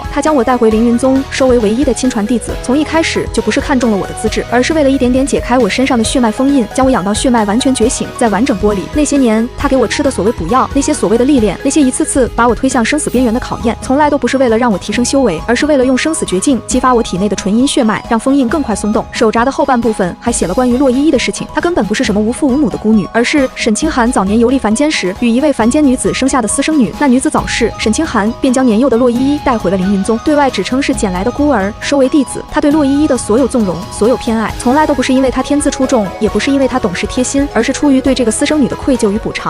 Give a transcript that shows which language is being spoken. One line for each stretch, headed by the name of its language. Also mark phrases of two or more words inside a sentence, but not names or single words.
Chinese: 他将我帶回凌雲宗，收為唯一的親傳弟子。從一開始就不是看中了我的资質，而是為了一點點解開我身上的血脈封印，將我養到血脈完全覺醒，再完整剝離。那些年他給我吃的所謂補藥，那些所謂的歷練，那些一次次把我推向生死邊緣的考驗，從來都不是為了讓我提升修為，而是為了用生死絕境激發我體內的純陰血脈，讓封印更快鬆動。手札的後半部分還寫了關於洛依依的事情，她根本不是什麼無父无母的孤女，而是沈清寒早年游歷凡間時與一位凡間女子生下的私生女。那女子早逝，沈清寒便將年幼的洛依依帶回了凌雲宗，对外只稱是捡來的孤兒，收為弟子。他对洛依依的所有縱容，所有偏愛，從來都不是因為她天资出众，也不是因為她懂事貼心，而是出於对這個私生女的愧疚與補償。